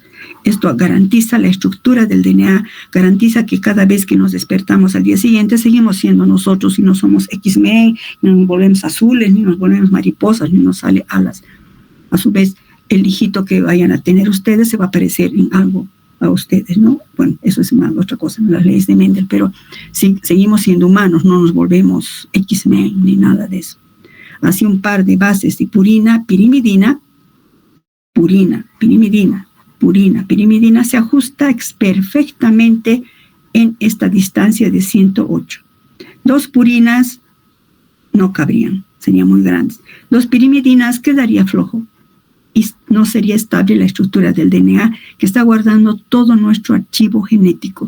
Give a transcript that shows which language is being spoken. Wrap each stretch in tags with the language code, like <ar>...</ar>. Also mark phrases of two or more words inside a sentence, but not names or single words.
<es>Esto garantiza la estructura del DNA, garantiza que cada vez que nos despertamos al día siguiente seguimos siendo nosotros y no somos X-Men, ni nos volvemos azules, ni nos volvemos mariposas, ni nos sale alas. A su vez, el hijito que vayan a tener ustedes se va a parecer en algo a ustedes, ¿no? Bueno, eso es otra cosa en las leyes de Mendel, pero sí, seguimos siendo humanos, no nos volvemos X-Men ni nada de eso. Así un par de bases de purina, pirimidina, purina, pirimidina, purina, pirimidina se ajusta perfectamente en esta distancia de 108. Dos purinas no cabrían, serían muy grandes. Dos pirimidinas quedaría flojo y no sería estable la estructura del DNA que está guardando todo nuestro archivo genético.</es>